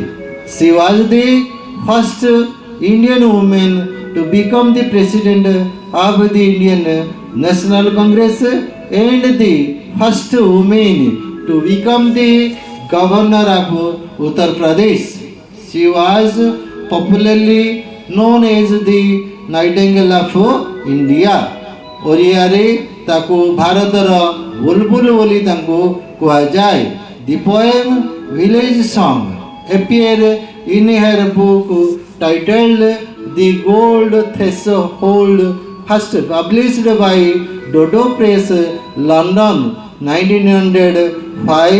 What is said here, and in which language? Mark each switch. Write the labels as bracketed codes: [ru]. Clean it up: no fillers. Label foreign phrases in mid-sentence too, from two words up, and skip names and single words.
[en] She was the first Indian woman to become the president of the Indian National Congress and the first woman to become the governor of Uttar Pradesh. She was popularly known as the Nightingale of India. [or] ଓଡ଼ିଆରେ ତାକୁ ଭାରତର ବୁଲବୁଲ ବୋଲି ତାଙ୍କୁ କୁହାଯାଏ. [en] The poem Village Song appeared in her book titled The Gold Threshold, first published by Dodo Press, London, 1905.